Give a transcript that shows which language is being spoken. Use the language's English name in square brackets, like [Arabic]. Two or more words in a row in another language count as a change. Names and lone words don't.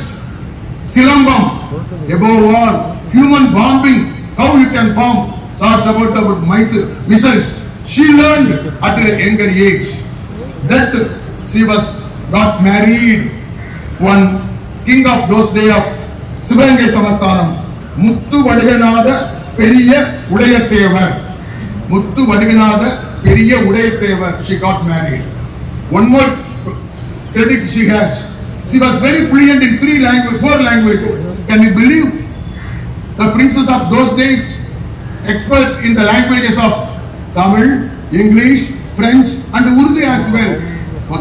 [English] Silambam, above all, human bombing, how you can bomb, thoughts about missiles. She learned at a younger age that she got married. One king of those days of Sivagangai Samasthanam, Muthu Vadiganatha Periya Udayathevar. Muthu Vadiganatha Periya Udayathevar, she got married. One more credit she has. She was very fluent in 4 languages. Can you believe? The princess of those days, expert in the languages of Tamil, English, French and Urdu as well.